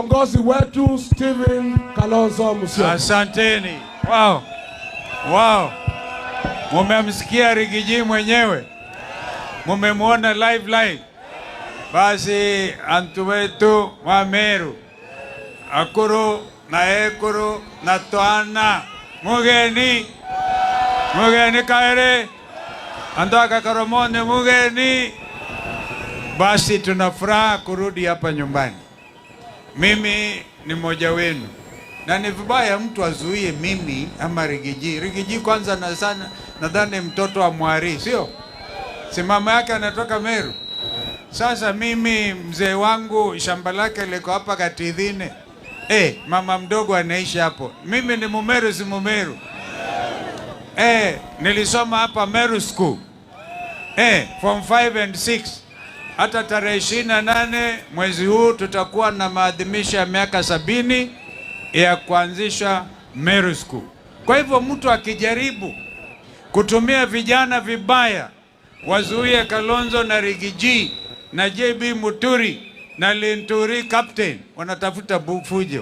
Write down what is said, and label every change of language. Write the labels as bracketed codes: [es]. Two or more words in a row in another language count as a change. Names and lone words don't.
[sw] Kiongozi wetu Stephen Kalonzo Musyoka. Asanteni. Wow. Mumemsikia Rigiji mwenyewe. Mumemwona live. Basi antu wetu wa Meru. [mer] Akuru na ekuru na toana. Mugeni kaere. Andaka Karomone mugeni. [sw] Basi tunafuraha kurudi hapa nyumbani. Mimi ni mmoja wenu. Na ni vibaya mtu azuie mimi ama Rigiji. Rigiji kwanza na sana nadhani mtoto wa Mwari, sio? Si mama yake anatoka Meru. Sasa mimi mzee wangu shamba lake liko hapa Katithine. Mama mdogo anaishi hapo. Mimi ni Mumeru si Mumeru. Nilisoma hapa Meru School. [en] Form 5 and 6. [sw] Hata tarehe 28 mwezi huu tutakuwa na maadhimisho ya miaka 70 ya kuanzisha Meru School. Kwa hivyo mtu akijaribu kutumia vijana vibaya, wazuie Kalonzo na Rigiji na JB Muturi na Linturi captain, wanatafuta fujo.